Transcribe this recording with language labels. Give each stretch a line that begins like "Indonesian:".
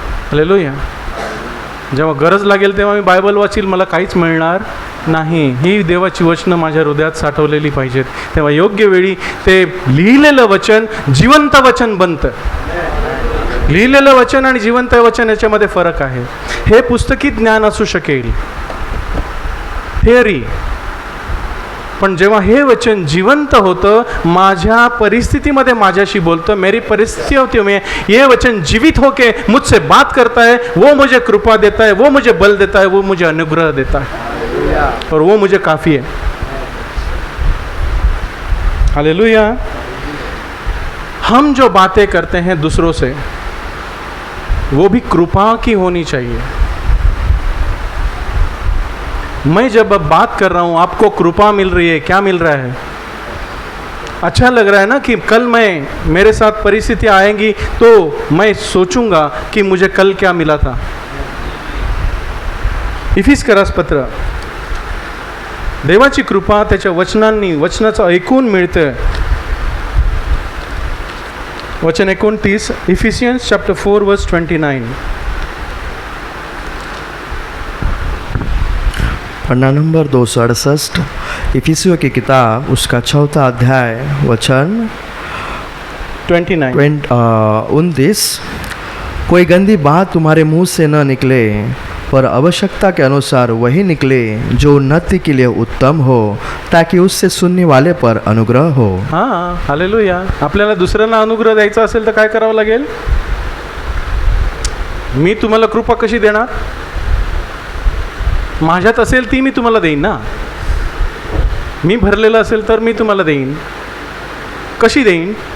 Marathi: Hallelujah. जेव्हा गरज लागेल तेव्हा मी बायबल वाचील, मला काहीच मिळणार नाही. ही देवाची वचनं माझ्या हृदयात साठवलेली पाहिजेत. तेव्हा योग्य वेळी ते लिहिलेलं वचन जिवंत वचन बनतं. लिहिलेलं वचन आणि जिवंत वचन याच्यामध्ये फरक आहे. हे पुस्तकी ज्ञान असू शकेल, थिअरी, पण जेव्हा हे वचन जिवंत होतं, माझ्या परिस्थितीमध्ये माझ्याशी बोलतं,
Hindi: मेरी परिस्थितियों में ये वचन जीवित होके मुझसे बात करता है, वो मुझे कृपा देता है, वो मुझे बल देता है, वो मुझे अनुग्रह देता है, और वो मुझे काफ़ी है. हालेलुया. हम जो बातें करते हैं दूसरों से, वो भी कृपा की होनी चाहिए. मैं जब अब बात कर रहा हूँ, आपको कृपा मिल रही है, क्या मिल रहा है? अच्छा लग रहा है ना कि कल मेरे साथ परिस्थितियाँ आएंगी तो मैं सोचूंगा कि मुझे कल क्या मिला था.
Marathi: इफिस्करास पत्र. देवाची कृपा त्याच्या वचनांनी, वचनाचं ऐकून मिळतं.
English: वचन 29, Ephesians chapter 4 verse 29.
Hindi: पन्ना नंबर 268, इफिसियों की किताब उसका 4 अध्याय वचन 29. कोई गंदी बात तुम्हारे मुंह से न निकले, पर आवश्यकता के अनुसार वही निकले जो उन्नति के लिए उत्तम हो, ताकि उससे सुनने वाले पर अनुग्रह हो. हां, हालेलुया.
Marathi: आपल्याला दुसऱ्यांना अनुग्रह द्यायचा असेल तर काय करावं लागेल? मी तुम्हाला कृपा कशी देणार? माझ्यात असेल ती मी तुम्हाला देईन ना. मी भरलेलं असेल तर मी तुम्हाला देईन. कशी देईन?